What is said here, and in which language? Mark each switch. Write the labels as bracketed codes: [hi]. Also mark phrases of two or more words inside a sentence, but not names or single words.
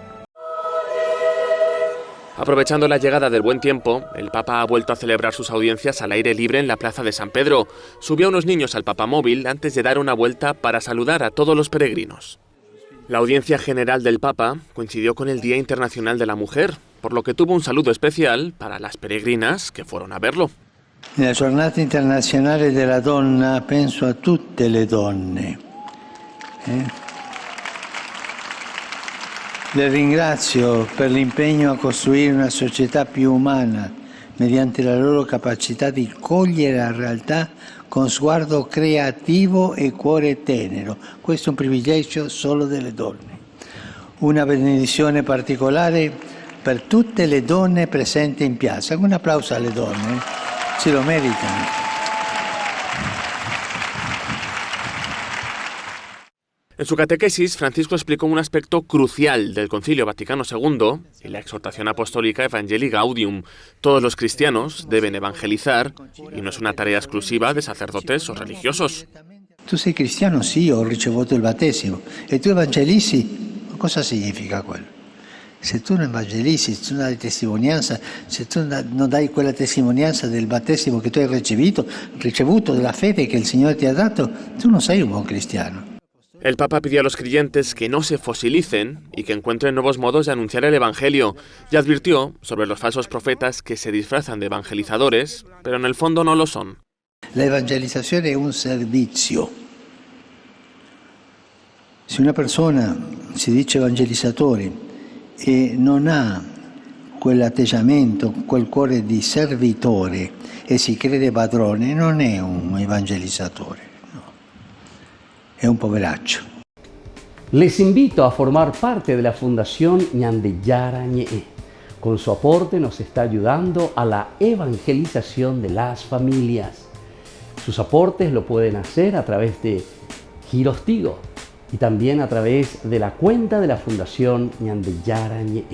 [es] Aprovechando la llegada del buen tiempo, el Papa ha vuelto a celebrar sus audiencias al aire libre en la Plaza de San Pedro. Subió a unos niños al papamóvil antes de dar una vuelta para saludar a todos los peregrinos. La audiencia general del Papa coincidió con el Día Internacional de la Mujer, por lo que tuvo un saludo especial para las peregrinas que fueron a verlo. [it] Nella giornata internazionale della donna penso a tutte le donne. Le ringrazio per l'impegno a costruire una società più umana mediante la loro capacità di cogliere la realtà con sguardo creativo e cuore tenero. Questo è un privilegio solo delle donne. Una benedizione particolare per tutte le donne presenti in piazza. Un applauso alle donne, se lo meritano. [es] En su catequesis, Francisco explicó un aspecto crucial del Concilio Vaticano II y la exhortación apostólica Evangelii Gaudium. Todos los cristianos deben evangelizar y no es una tarea exclusiva de sacerdotes o religiosos. [it] Tu sei cristiano? Sì, ho ricevuto il battesimo. E tu evangelizzi? Cosa significa quello? Se tu non evangelizzi, se tu non dai testimonianza, se tu non dai quella testimonianza del battesimo che tu hai ricevuto della fede che il Signore ti ha dato, tu non sei un buon cristiano. [es] El Papa pidió a los creyentes que no se fosilicen y que encuentren nuevos modos de anunciar el Evangelio y advirtió sobre los falsos profetas que se disfrazan de evangelizadores, pero en el fondo no lo son. [it] La evangelizzazione è un servizio. Se una persona si dice evangelizzatore e non ha quell'atteggiamento, quel cuore di servitore e si crede padrone, non è un evangelizzatore. [es] Es un poveraccio. Les invito a formar parte de la Fundación Ñande Yara Ñe'e. Con su aporte nos está ayudando a la evangelización de las familias. Sus aportes lo pueden hacer a través de Giros Tigo y también a través de la cuenta de la Fundación Ñande Yara Ñe'e.